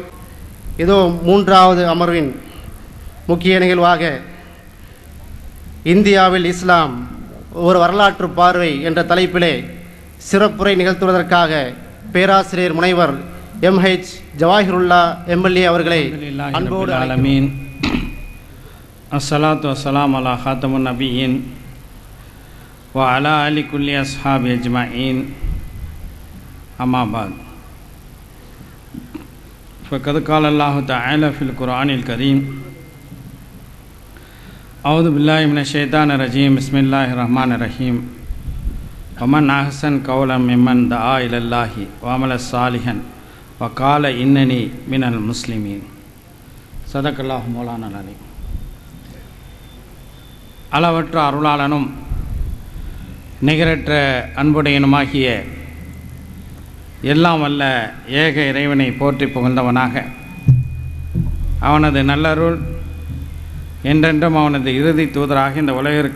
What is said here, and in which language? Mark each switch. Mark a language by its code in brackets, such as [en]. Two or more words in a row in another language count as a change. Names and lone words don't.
[ta] இதோ மூன்றாவது அமர்வின் முக்கிய நிகழ்வாக இந்தியாவில் இஸ்லாம் ஒரு வரலாற்று பார்வை என்ற தலைப்பிலே சிறப்புரை நிகழ்த்துவதற்காக பேராசிரியர் முனைவர் எம்ஹெச் ஜவாஹிருல்லா எம்எல்ஏ அவர்களை அன்போடு [ar] அலமீன். الصلاة والسلام على خاتم النبيين و على آل كل أصحاب أجمعين. أما بعد. فقد قال الله تعالى في القرآن الكريم أعوذ بالله من الشيطان الرجيم بسم الله الرحمن الرحيم ومن أحسن قولا ممن دعا إلى الله وعمل صالحا وقال إنني من المسلمين. صدق الله مولانا العليم. [ta] அளவற்ற அருளாளனும் நிகரற்ற அன்புடையனுமாகிய எல்லாம் வல்ல ஏக இறைவனை போற்றி புகழ்ந்தவனாக அவனது நல்லருள் என்றென்றும் அவனது இறுதி தூதராக இந்த உலகிற்கு